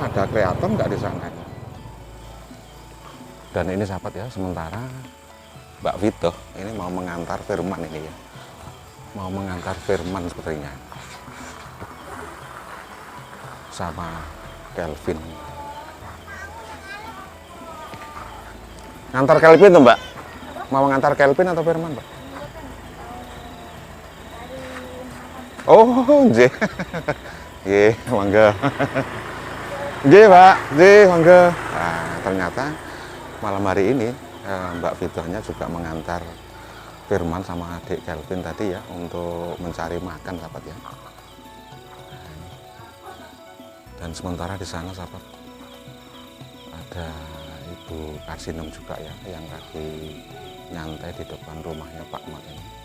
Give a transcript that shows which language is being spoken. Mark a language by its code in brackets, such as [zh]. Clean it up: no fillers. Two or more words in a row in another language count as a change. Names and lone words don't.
[id] Ada kreator nggak di sana? Dan ini sahabat ya, sementara Mbak Vito ini mau mengantar Firman ini ya, mau mengantar Firman sepertinya sama Kelvin. Ngantar Kelvin tuh Mbak? Mau ngantar Kelvin atau Firman Mbak? [jv] Oh, nggih. Nggih, mangga. Nggih, Pak. Nggih, mangga. [id] Nah, ternyata malam hari ini Mbak Vitonya juga mengantar Firman sama adik Kelvin tadi ya untuk mencari makan sahabat ya. Dan sementara di sana sahabat ada Ibu Karsinem juga ya yang lagi nyantai di depan rumahnya Pak Mat ini.